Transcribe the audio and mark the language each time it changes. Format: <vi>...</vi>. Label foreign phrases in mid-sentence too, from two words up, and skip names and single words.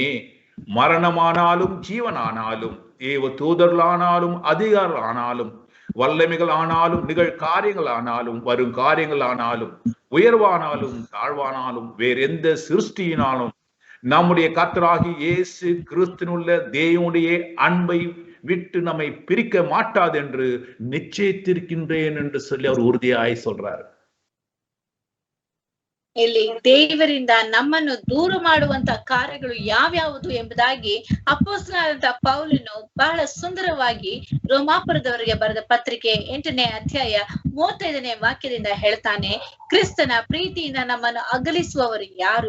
<ta>மரணமானாலும் ஜீவனானாலும் தேவ தூதர்களானாலும் அதிகாரிகள் ஆனாலும் வல்லமைகள் ஆனாலும் நிகழ் காரியங்கள் ஆனாலும் வரும் காரியங்கள் ஆனாலும் உயர்வானாலும் தாழ்வானாலும் வேற எந்த சிருஷ்டியினாலும் நம்முடைய கர்த்தராகிய இயேசு கிறிஸ்துவினுள்ள தேவனுடைய அன்பை விட்டு நம்மை பிரிக்க மாட்டாது என்று நிச்சயித்திருக்கின்றேன் என்று சொல்லி அவர் உறுதியாய் சொல்றாரு.</ta> <kn>ಇಲ್ಲಿ ದೇವರಿಂದ ನಮ್ಮನ್ನು ದೂರ ಮಾಡುವಂತ ಕಾರ್ಯಗಳು ಯಾವ್ಯಾವುದು ಎಂಬುದಾಗಿ ಅಪೊಸ್ತಲನಾದಂತ ಪೌಲನು ಬಹಳ ಸುಂದರವಾಗಿ ರೋಮಾಪುರದವರಿಗೆ ಬರೆದ ಪತ್ರಿಕೆ 8ನೇ ಅಧ್ಯಾಯ 35ನೇ ವಾಕ್ಯದಿಂದ ಹೇಳ್ತಾನೆ, ಕ್ರಿಸ್ತನ ಪ್ರೀತಿಯಿಂದ ನಮ್ಮನ್ನು ಅಗಲಿಸುವವರು ಯಾರು?</kn>